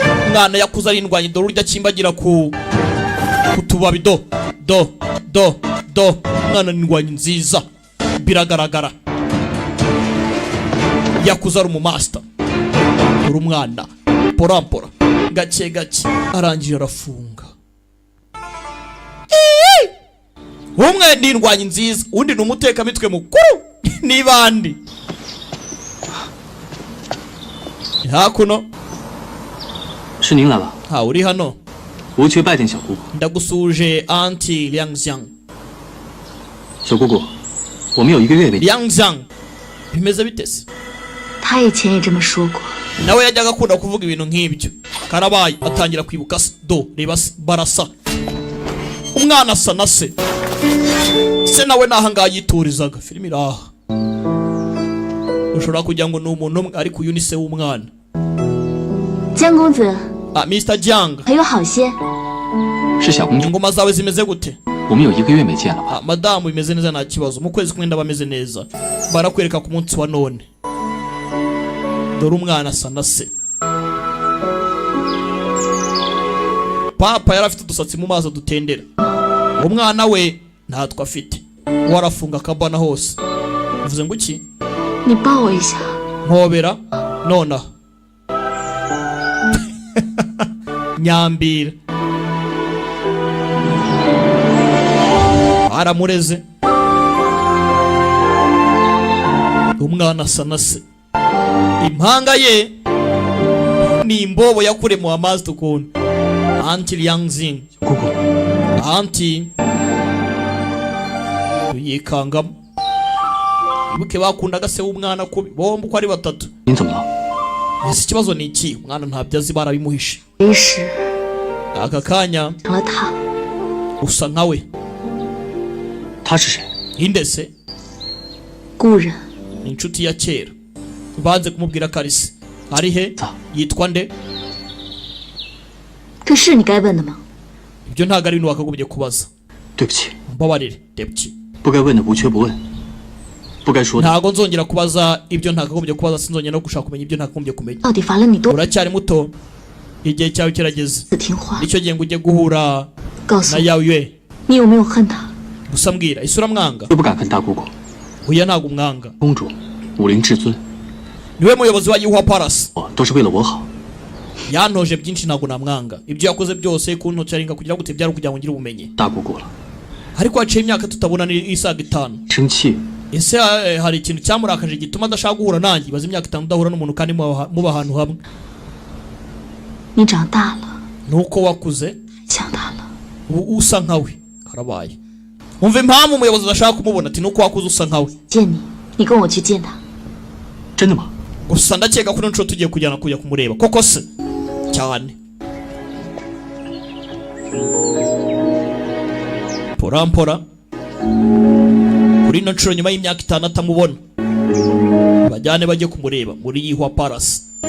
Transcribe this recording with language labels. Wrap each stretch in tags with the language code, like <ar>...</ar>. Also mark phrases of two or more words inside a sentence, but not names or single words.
<rw>umwana yakuze ari indwanyi dore urya kimbagira ku tubabi do umwana ni indwanyi nziza biragaragara yakuze ari umumasta dore umwana porampora gake gake arangije arafunga umwe ni indwanyi nziza undi ni umutekamitwe mukuru ni bandi hakuno</rw> <zh>是您来了，</zh> <rw>ha uri hano</rw> <zh>无缺拜见小姑姑。</zh> <rw>ndagusuje anti Liangxiang</rw> <zh>小姑姑，我们有1个月没见。</zh> <rw>Liangxiang bimeze bitese</rw> <zh>他以前也这么说过。</zh> <rw>nawe yajyaga akunda kuvuga ibintu nk'ibyo karabaye atangira kwibuka do reba barasa umwana asa na se nawe nahangaha yiturizaga filime iraha ushobora kugira ngo ni umuntu umwe ariko uyu ni se w'umwana</rw> <zh>江公子 Mr. Jiang 还有好些，是小公主，</zh> <rw>ingoma zawe zimeze gute</rw> <zh>我们有1个月没见了吧？</zh> <rw>madamu bimeze neza nta kibazo mu kwezi kumwe ndabameze neza barakwereka ku munsi wa none dore umwana asa na se papa yari afite udusatsi mu maso dutendera umwana we ntatwe afite warafunga akabana hose uvuze ngo iki</rw> <zh>你抱我一下。</zh> <rw>mpobera nonaha nyambira aramureze umwana asa na se impanga ye ni imbobo yakure mu amazi tukuntu anti Liangxing</rw> <zh>姑姑，</zh> <rw>anti yikangamo ibuke bakundaga se w'umwana kubi bombi uko ari batatu</rw> <zh>您怎么了？</zh> <rw>ese ikibazo ni iki umwana ntabyo azi barabimuhishe</rw> <zh>于是</zh> <rw>aka kanya</rw> <zh>成了他。</zh> <rw>usa nka we</rw> <zh>她是谁？</zh> <rw>inde se</rw> <zh>故人</zh> <rw>ni inshuti ya kera banze kumubwira ko ari se ari he yitwa nde</rw> <zh>这是你该问的吗？</zh> <rw>ibyo ntabwo ari ibintu wakagombye kubaza</rw> <zh>对不起，</zh> <rw>mbabarire debye</rw> <zh>不该问的无缺不问，不该说的</zh> <rw>ntabwo nzongera kubaza ibyo ntakagombye kubaza sinzongera no gushaka kumenya ibyo ntakagombye kumenya</rw> <zh>到底罚了你多</zh> <rw>uracyari muto igihe cyawe kirageze</rw> <zh>次听话？</zh> <rw>nicyo gihe ngo ujye guhura</rw> <zh>告诉</zh> <rw>na</rw> <zh>我，</zh> <rw>yawe</rw> <zh>你有没有恨他？</zh> <rw>gusa mbwira ese uramwanga</rw> <zh>就不敢恨大姑姑。</zh> <rw>oya ntabwo umwanga</rw> <zh>公主，武林至尊，</zh> <rw>niwe muyobozi wa Yihua Palace</rw> <zh>我都是为了我好。</zh> <rw>yantoje byinshi ntabwo namwanga ibyo yakoze byose kuntocaringa kugira ngo byari kugira ngo ngire ubumenyi</rw> <zh>大姑姑了，</zh> <rw>ariko haciye imyaka tutabona isaga 5</rw> <zh>生气，</zh> <rw>ese hari ikintu cyamurakaje gituma adashaka guhura nanjye baza imyaka 5 udahura n'umuntu kandi muba ahantu hamwe</rw> <zh>你长大了，</zh> <rw>nuko wakuze</rw> <zh>想他了。</zh> <rw>ubu usa nkawe karabaye umva impamvu umuyobozi adashaka kumubona ati nuko wakuze usa nkawe</rw> <zh>见你，你跟我去见他。真的吗？</zh> <rw>gusa ndakeka ko nshuro tugiye kujya kumureba koko se cyane porampora kuri ino nshuro nyuma y'imyaka 5 atamubona bajyane bajye kumureba muri Yihua Palace.</rw>